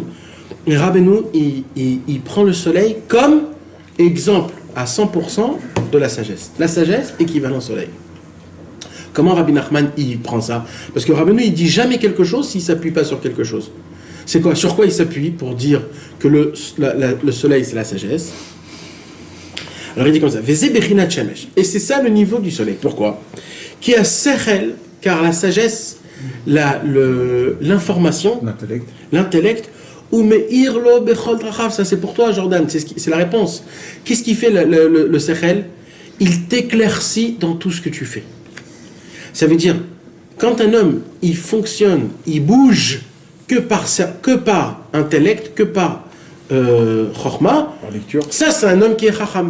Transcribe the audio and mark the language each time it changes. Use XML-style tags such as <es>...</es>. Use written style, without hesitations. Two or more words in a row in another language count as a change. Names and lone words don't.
<fr>Et Rabbeinu, il prend le soleil comme exemple à 100% de la sagesse. La sagesse équivalent au soleil. Comment Rabbi Nachman il prend ça? Parce que Rabbeinu il dit jamais quelque chose s'il ne s'appuie pas sur quelque chose. C'est quoi? Sur quoi il s'appuie pour dire que le soleil c'est la sagesse? Alors il dit comme ça,</fr> <he>וזה בחינת שמש.</he> <fr>Et c'est ça le niveau du soleil. Pourquoi?</fr> <he>כי השכל,</he> <fr>car la sagesse, l'information, l'intellect,</fr> <he>הוא מאיר לו בכל דרכיו,</he> <fr>ça c'est pour toi Jordan, c'est la réponse. Qu'est-ce qui fait le sechel? Il t'éclaircit dans tout ce que tu fais. Ça veut dire, quand un homme, il fonctionne, il bouge que par intellect, que par chorma, ça c'est un homme qui est chacham.</fr>